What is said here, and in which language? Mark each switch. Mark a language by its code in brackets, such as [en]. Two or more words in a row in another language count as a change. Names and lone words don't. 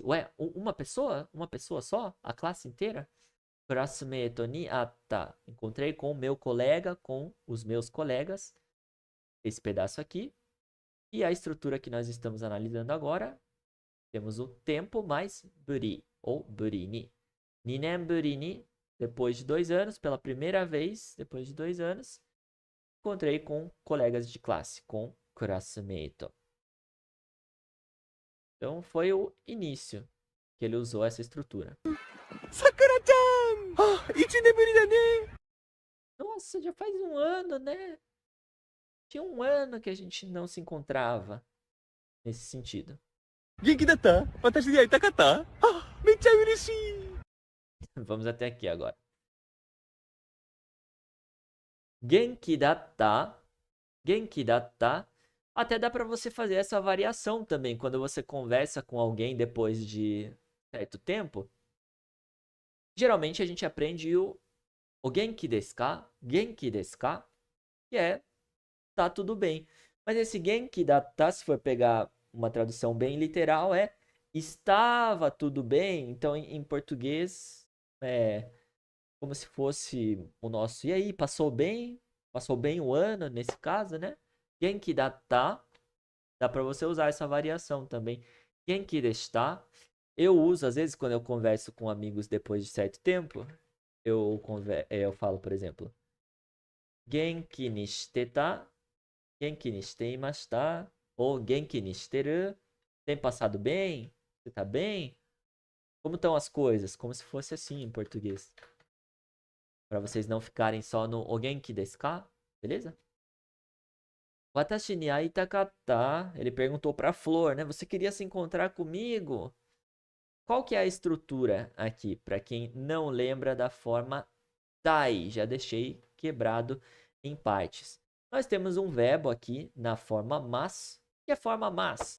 [pt] Ué, uma pessoa? Uma pessoa só? A classe inteira? [ja] クラスメートに会った. [pt] Encontrei com o meu colega, com os meus colegas. Esse pedaço aqui. E a estrutura que nós estamos analisando agora, temos o tempo mais buri, ou buri ni. [ja] 二年ぶりに, [pt] depois de 2 anos, pela primeira vez, depois de 2 anos, encontrei com colegas de classe, com classmate. Então foi o início que ele usou essa estrutura. Sakura-chan! [ja] Ah, 1年ぶりだね! [pt] Nossa, já faz um ano, né? Tinha um ano que a gente não se encontrava nesse sentido. [ja] 元気だった?私に会いたかった?あ、めっちゃ嬉しい! [pt] Vamos até aqui agora. [ja] 元気だった. 元気だった. [pt] Até dá para você fazer essa variação também quando você conversa com alguém depois de certo tempo. Geralmente a gente aprende o [ja] 元気ですか? 元気ですか? [pt] Que é tá tudo bem. Mas esse [ja] 元気だった, [pt] se for pegar uma tradução bem literal, é estava tudo bem. Então em português é como se fosse o nosso e aí, passou bem? Passou bem o ano nesse caso, né? [ja] 元気だった. [pt] Dá para você usar essa variação também. [ja] 元気でした. [pt] Eu uso, às vezes, quando eu converso com amigos depois de certo tempo, eu falo, por exemplo, [ja] 元気にしてた、元気にしていました、ou 元気にしてる. [pt] Tem passado bem? Você tá bem? Como estão as coisas? Como se fosse assim em português. Para vocês não ficarem só no o [ja] 元気ですか? [pt] Beleza? [ja] 私に会いたかった. [pt] Ele perguntou pra Flor, né? Você queria se encontrar comigo? Qual que é a estrutura aqui? Para quem não lembra da forma tai. Já deixei quebrado em partes. Nós temos um verbo aqui na forma mas. Que é a forma mas?